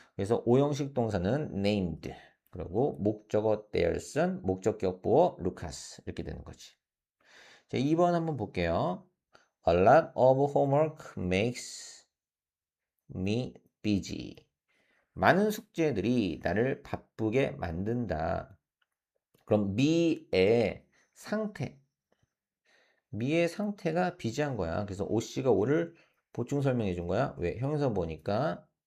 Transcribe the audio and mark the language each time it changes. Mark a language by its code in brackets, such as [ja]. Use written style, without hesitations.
[ko] 그래서 오형식 동사는 named, 그리고 목적어 [en] their son, [ko] 목적격 보어 루카스 이렇게 되는 거지. 자, 2번 한번 볼게요. [en] A lot of homework makes me busy. [ko] 많은 숙제들이 나를 바쁘게 만든다. 그럼 me의 상태, 미의 상태가 비지한 거야. 그래서 OC가 O를 보충 설명해 준 거야. 왜? 형용사 보니까.